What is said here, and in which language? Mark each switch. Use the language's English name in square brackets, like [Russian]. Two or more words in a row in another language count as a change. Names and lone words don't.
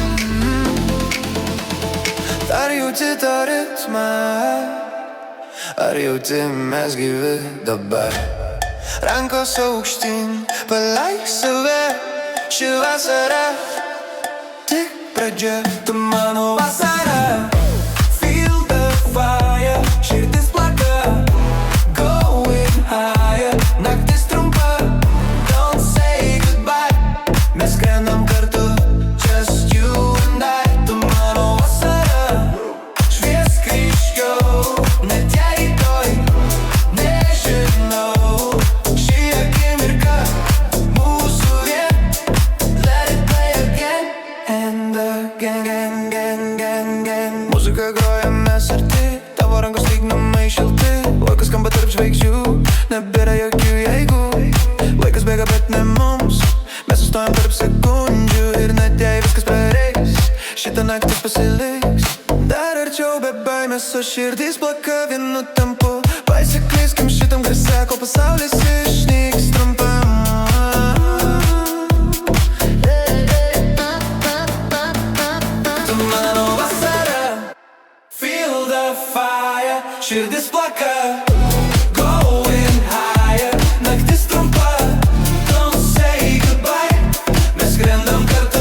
[Lithuanian] Ar jauti tą ritmą? Ar jauti mes gyvi dabar? Rankos aukštyn, paleik save. Ši vasara tik pradžia. Tu mano vasara. [English] Feel the fire. [Lithuanian] Širdis plaka. [English] Going higher. [Lithuanian] Naktis trumpa. [English] Don't say goodbye. [Lithuanian] Mes skrendam kartu. [English] Just you and I. [Lithuanian] Tu mano vasara. Šviesk ryškiau. Net jei rytoj nežinau. Ši akimirka mūsų vien. [English] Let it play again and again. [Lithuanian] Muzika groja, mes arti. Tavo rankos lyg namai šilti. Laikas skamba tarp žvaigždžių. Nebėra jokių jeigu. Laikas bėga, bet ne mums. Mes sustojam tarp sekundžių. Ir net jei viskas pareis, šitą naktis pasiliks. Dar arčiau be baimės, o širdis plaka vienu tempu. Pasiklyskim šitam garse, kol pasaulis išnyks trumpam. Tu mano vasara. [English] Feel the fire. [Lithuanian] Širdis plaka. [English] Going higher. [Lithuanian] Naktis trumpa. [English] Don't say goodbye. [Lithuanian] Mes skrendam kartu.